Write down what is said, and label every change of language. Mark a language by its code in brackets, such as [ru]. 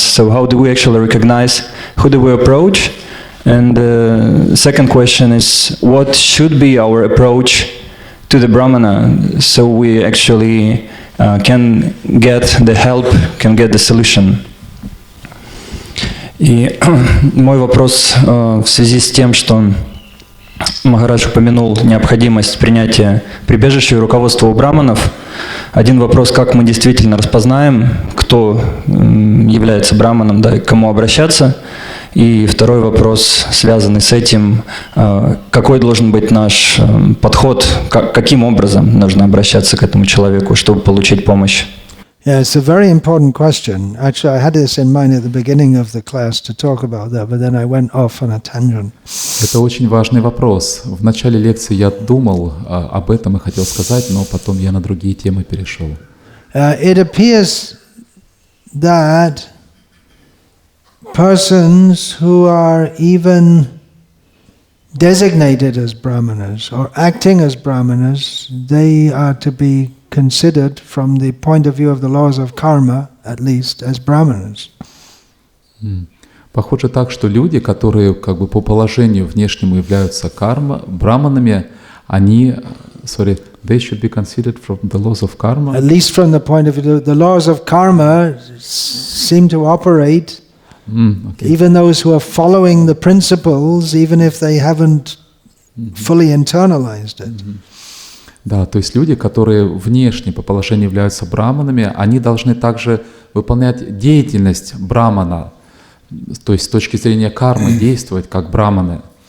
[en] So how do we actually recognize who do we approach? And the second question is, what should be our approach to the brahmana so we actually can get the help, can get the solution? [ru] И мой вопрос в связи с тем, что Махарадж упомянул необходимость принятия прибежища и руководства у браманов. Один вопрос, как мы действительно распознаем, кто является браманом, да, и к кому обращаться. И второй вопрос, связанный с этим, какой должен быть наш подход, каким образом нужно обращаться к этому человеку, чтобы получить помощь. [en] Yeah, it's a very important question. Actually, I had this in mind at the beginning of the class to talk about that, but then I went off on a tangent. [ru] Это очень важный вопрос. В начале лекции я думал об этом и хотел сказать, но потом я на другие темы перешел. [en] It appears that persons who are even designated as brahmanas or acting as brahmanas, they are to be considered from the point of view of the laws of karma, at least, as brahmanas. [ru] Похоже так, что люди, которые как бы по положению внешнему являются браманами, они, [en] they should be considered from the laws of karma. At least from the point of view, the laws of karma seem to operate. Okay. Even those who are following the principles, even if they haven't fully internalized it. [ru] Да, то есть люди, которые внешне по положению являются браманами, они должны также выполнять деятельность брамана, то есть с точки зрения кармы действовать как браманы.